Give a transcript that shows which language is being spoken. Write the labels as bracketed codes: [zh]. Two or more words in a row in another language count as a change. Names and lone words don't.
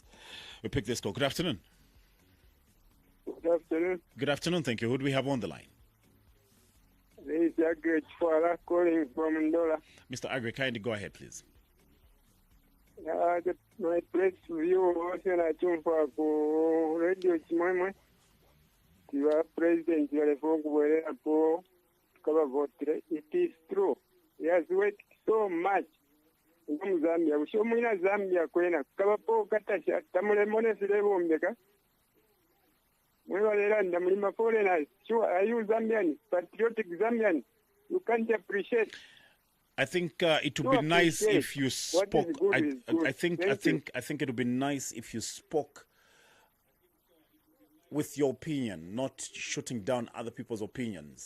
[en] We pick this call. Good afternoon. Good afternoon. Good afternoon, thank you. Who do we have on the line? This is Agri Chwala calling from Ndola. Mr. Agri, kindly go ahead, please. My press review also [bem] na chumfa ku radio chimwemwe. Tiwa president yalefo kubwelera po kaba vote. [en] It is true. He has worked so much in Zambia. [bem] Ushomwina Zambia kwena kaba po katasha tamulemone silebombeka. Mwewalera ndamulima foreigners. [en] Sure, are you Zambian? Patriotic Zambian? You can't appreciate. I think it would be nice if you spoke. I think it would be nice if you spoke with your opinion, not shutting down other people's opinions.